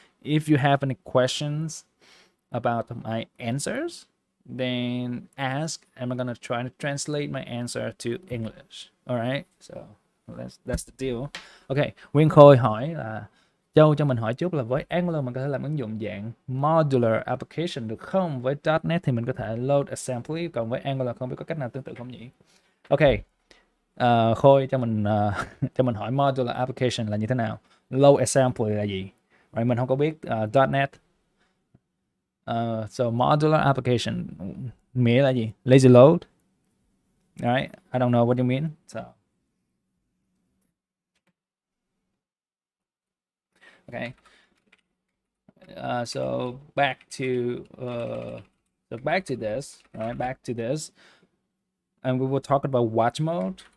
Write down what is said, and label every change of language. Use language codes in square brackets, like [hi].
[en] If you have any questions about my answers, then ask, and I'm gonna try to translate my answer to English. All right, so that's the deal. [vi] Okay, Nguyên Khôi hỏi là Châu cho mình hỏi trước là với Angular mình có thể làm ứng dụng dạng modular application được không? Với .NET thì mình có thể load assembly, còn với Angular không biết có cách nào tương tự không nhỉ? Ok, Khôi cho mình cho mình hỏi modular application là như thế nào? Load assembly là gì? Right, mình không có biết .NET. So modular application nghĩa là gì? [en] Lazy load. Right? I don't know what you mean. So okay. So back to this, right? Back to this, and we will talk about watch mode.